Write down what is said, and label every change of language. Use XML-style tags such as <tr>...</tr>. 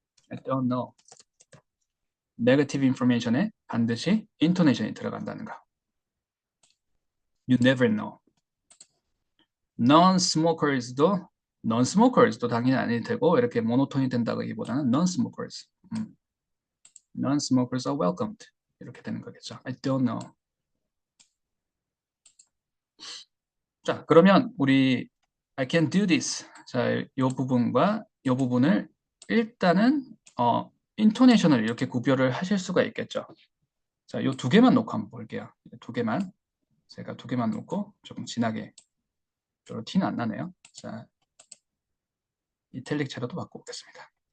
<en>I don't know.</en> <ko>네거티브 인포메이션에 반드시 인토네이션이 들어간다는 거.</ko> <en>You never know.</en> <ko>Non-smokers도 non-smokers도 당연히 아닐 테고 이렇게 모노톤이 된다기보다는 non-smokers.</ko> <en>Non-smokers are welcomed.</en> <ko>이렇게 되는 거겠죠.</ko> <en>I don't know.</en> <ko>자, 그러면 우리</ko> <en>I can do this.</en> <ko>자, 이 부분과 이 부분을 일단은 인토네이션을 이렇게 구별을 하실 수가 있겠죠. 자, 이 두 개만 놓고 한번 볼게요. 두 개만. 제가 두 개만 놓고 조금 진하게 별로 티는 안 나네요. 자, 이탈릭 채로도 바꿔보겠습니다.</ko>